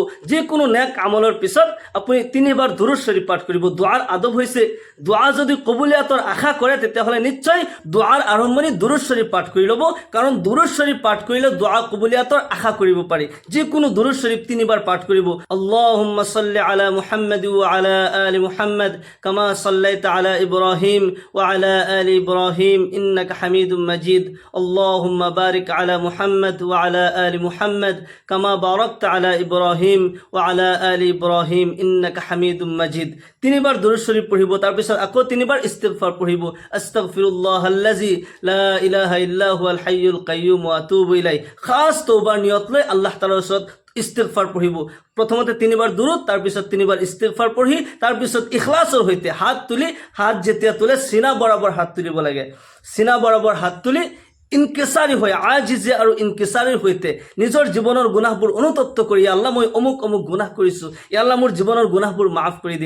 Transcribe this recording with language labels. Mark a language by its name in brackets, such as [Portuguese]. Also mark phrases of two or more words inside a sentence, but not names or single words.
[Assamese] যিকোনো নেক আমলৰ পিছত আপুনি 3 বাৰ দুৰুদ শৰীফ পাঠ কৰিব। দোৱাৰ আদব হৈছে, দোৱা যদি কবুলিয়াতৰ আশা কৰে তেতিয়াহ'লে নিশ্চয় দোৱাৰ আৰম্ভণি দুৰুদ শৰীফ পাঠ কৰি ল'ব, কাৰণ দুৰুদ শৰীফ পাঠ কৰিলে দোৱা কবুলিয়াতৰ আশা কৰিব পাৰি। যিকোনো দুৰুদ শৰীফ 3 বাৰ পাঠ কৰিব। [Arabic] اللهم صل على محمد و على آل محمد كما صليت على إبراهيم و على آل إبراهيم إنك حميد مجيد. اللهم بارك على محمد و على آل محمد كما باركت على إبراهيم و على آل إبراهيم إنك حميد مجيد. [Assamese] 3 বাৰ দুৰুদ শৰীফ পঢ়িব, তাৰপিছত আকৌ 3 বাৰ ইস্তিগফাৰ পঢ়িব। [Arabic] أستغفر الله الذي لا إله إلا هو الحي القيوم و أتوب إليه. [Assamese] খাস তওবার নিয়ত লৈ আল্লাহ তাআলাৰ ওচৰত ইস্তিগফাৰ পঢ়িব। প্ৰথমতে 3 বাৰ দুৰুদ, তাৰপিছত 3 বাৰ ইস্তিগফাৰ পঢ়ি, তাৰপিছত ইখলাছৰ সৈতে হাত তুলি, হাত যেতিয়া তোলে সিনা বৰাবৰ হাত তুলিব লাগে। সিনা বৰাবৰ হাত তুলি ইনকিসাৰী হৈ, আজিজে আৰু ইনকিসাৰীৰ সৈতে নিজৰ জীৱনৰ গুনাহবোৰ অনুতপ্ত কৰি, আল্লাহ মই অমুক অমুক গুনাহ কৰিছোঁ, আল্লাহ মোৰ জীৱনৰ গুনাহবোৰ মাফ কৰি দিয়া।